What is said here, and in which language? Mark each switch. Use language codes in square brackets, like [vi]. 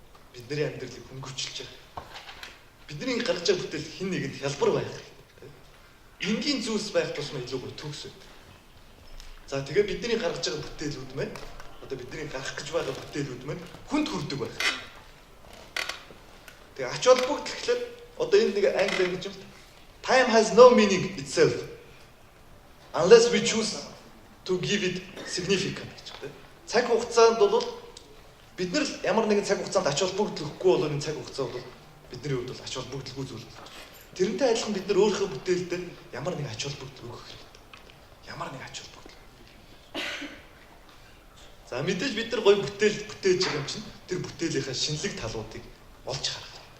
[mn] Бидний амьдралыг хөнгөвчилж байгаа. Бидний гаргаж байгаа бүтээл хин нэгэнд хялбар байх хэрэгтэй. Энгийн зүйлс байх тусмаа илүү гоё төгс байдаг. За тэгээ бидний гаргаж байгаа бүтээлүүд маань одоо бидний гарах гэж байгаа бүтээлүүд маань хүнд хүрдэг байх. Тэгээ ач холбогдол гэхлээр одоо энэ нэг англи ангиж юм. [en] Time has no meaning itself unless we choose to give it significance [mn] гэж байна. Цаг хугацаанд бол бид нар ямар нэгэн цаг хугацаанд ач холбогдол өгөхгүй бол энэ цаг хугацаа бол бидний хувьд бол ач холбогдолгүй зүйл болж байна. Тэрнтэй адилхан бид нар өөрийнхөө бүтээлдээ ямар нэг ач холбогдол өгөх хэрэгтэй. Ямар нэг ач холбогдол. За мэдээж бид нар гоё бүтээл бүтээж байгаа юм чинь тэр бүтээлийнхаа шинэлэг талуудыг олж харах.